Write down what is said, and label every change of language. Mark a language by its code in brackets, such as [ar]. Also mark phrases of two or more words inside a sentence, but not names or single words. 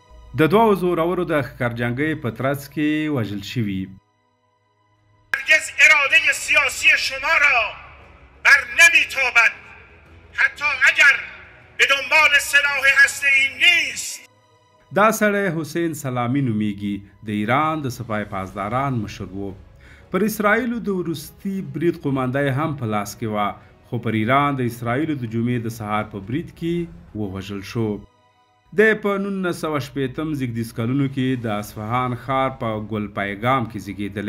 [ps] د دوو زورورو د ښکرجنګۍ په ترڅ کې وژل شوي. [fa] هرگز اراده سیاسی شما را بر نمیتابد حتی اگر به دنبال سلاح هسته‌ای نیست. [ps] دا سړی حسین سلامي نومیږي، د ایران د سپاه پاسداران مشر و. پر اسرائیلو د وروستي برید قومندی هم په لاس کې وه، خو پر ایران د اسرائیلو د جمعې د سهار په برید کې ووژل شو. دی په 1980 زیږدیز کلونو کې د اصفهان ښار په ګلپایګام کې زیږېدلی.